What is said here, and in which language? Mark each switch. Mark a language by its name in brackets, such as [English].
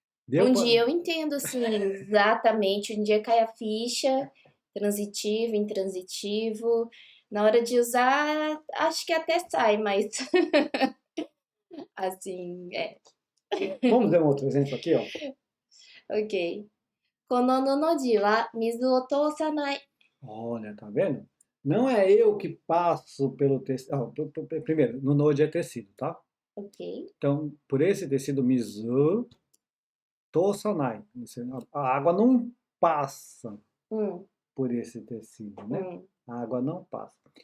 [Portuguese] Um dia eu entendo, sim, exatamente. Um dia cai a ficha, transitivo, intransitivo. Na hora de usar, acho que até sai, mas assim, Vamos ver um outro exemplo aqui, ó. ok. [Japanese] この布地は水を通さない。 [Portuguese] Olha, tá vendo? Não é eu que passo pelo tecido. Primeiro, no node é tecido, tá? Ok. Então, por esse tecido mizu, tosanai. A água não passa por esse tecido, né? A água não passa.